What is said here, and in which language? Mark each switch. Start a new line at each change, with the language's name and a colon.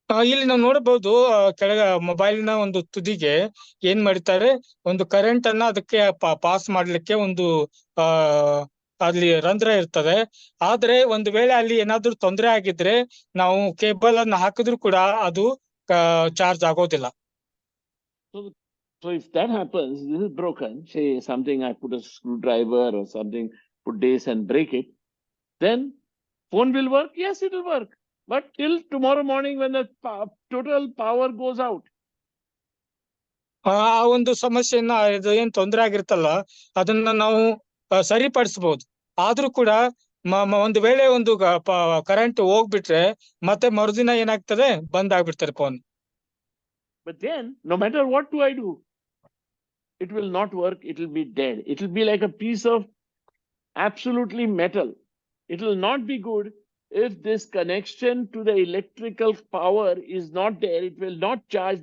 Kannada: ಇಲ್ಲಿ ನಾವು ನೋಡಬಹುದು, ಕೆಳಗ ಮೊಬೈಲ್ನ ಒಂದು ತುದಿಗೆ ಏನ್ ಮಾಡ್ತಾರೆ, ಒಂದು ಕರೆಂಟ್ ಅನ್ನ ಅದಕ್ಕೆ ಪಾಸ್ ಮಾಡ್ಲಿಕ್ಕೆ ಒಂದು ಅಲ್ಲಿ ರಂಧ್ರ ಇರ್ತದೆ. ಆದ್ರೆ ಒಂದು ವೇಳೆ ಅಲ್ಲಿ ಏನಾದ್ರೂ ತೊಂದರೆ ಆಗಿದ್ರೆ ನಾವು ಕೇಬಲ್ ಅನ್ನ ಹಾಕಿದ್ರು ಕೂಡ ಅದು ಚಾರ್ಜ್ ಆಗೋದಿಲ್ಲ.
English: So if that happens, this is broken, say something, I put a screwdriver or something, put this and break it, then phone will work? Yes, it will work. But till tomorrow morning when the total power goes out.
Kannada: ಆ ಒಂದು ಸಮಸ್ಯೆಯನ್ನ ಇದು ಏನ್ ತೊಂದರೆ ಆಗಿರುತ್ತಲ್ಲ ಅದನ್ನ ನಾವು ಸರಿಪಡಿಸಬಹುದು. ಆದ್ರೂ ಕೂಡ ಒಂದು ವೇಳೆ ಒಂದು ಕರೆಂಟ್ ಹೋಗ್ಬಿಟ್ರೆ ಮತ್ತೆ ಮರುದಿನ ಏನಾಗ್ತದೆ, ಬಂದ್ ಆಗ್ಬಿಡ್ತಾರೆ phone.
English: But then no matter what do I do, it will not work. It will be dead. It will be like a piece of absolutely metal. It will not be good if this connection to the electrical power is not there. It will not charge.